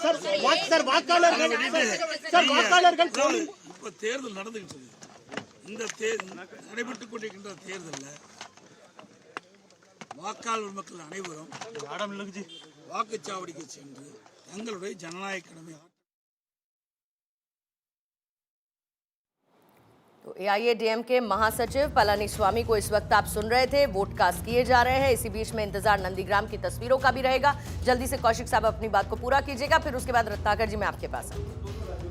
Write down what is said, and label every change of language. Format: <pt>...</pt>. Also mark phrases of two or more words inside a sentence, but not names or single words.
<ta>சார், வாக்காளர்கள் இப்போ தேர்தல் நடந்துகிட்டு இருக்கு. இந்த நடைபெற்றுக் கொண்டிருக்கின்ற தேர்தலில் வாக்காளர் மக்கள் அனைவரும் வாக்குச்சாவடிக்கு சென்று தங்களுடைய ஜனநாயக கடமை।</ta> <hi>तो एआईएडीएम के महासचिव पलानीस्वामी को इस वक्त आप सुन रहे थे, वोट कास्ट किए जा रहे हैं। इसी बीच में इंतजार नंदीग्राम की तस्वीरों का भी रहेगा। जल्दी से कौशिक साहब अपनी बात को पूरा कीजिएगा, फिर उसके बाद रत्नाकर जी मैं आपके पास आऊंगी।</hi>